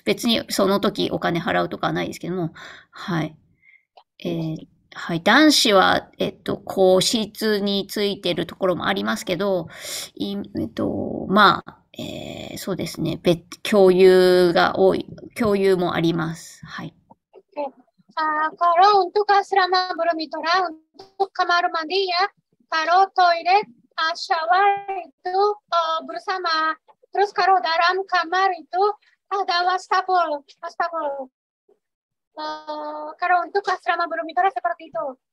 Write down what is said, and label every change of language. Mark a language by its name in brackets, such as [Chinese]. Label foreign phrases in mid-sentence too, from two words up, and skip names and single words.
[Japanese] 別にその時お金払うとかはないですけども、はい。はい。男子は、個室についてるところもありますけど、まあ、そうですね。共有が多い。共有もあります。はい。 [Indonesian] Kalau untuk asrama Boromitra, untuk kamar mandi ya, kalau toilet, shower itu bersama. Terus kalau dalam kamar itu ada wastafel. Kalau untuk asrama Boromitra seperti itu.